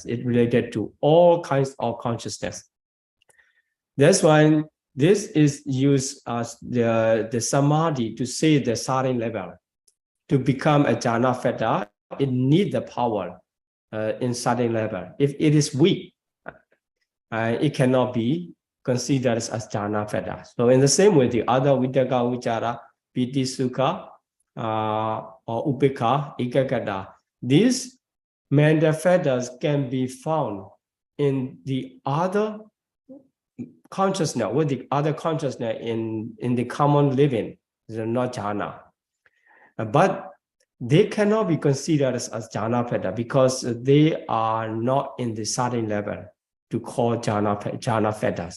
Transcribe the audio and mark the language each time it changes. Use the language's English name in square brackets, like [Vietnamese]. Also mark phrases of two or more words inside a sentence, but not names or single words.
[English] It related to all kinds of consciousness. That's why this is used as the Samadhi to say the starting level. To become a jhana factor, it needs the power in starting level. If it is weak, it cannot be considered as jhana factor. So in the same way, the other [Pali] vitaka, vichara, piti, sukha, [English] or [Pali] upekha, ekagata, [English] these mental factors can be found in the other consciousness, with the other consciousness in the common living, not jhana. But they cannot be considered as jhana factor because they are not in the starting level to call jhana factors.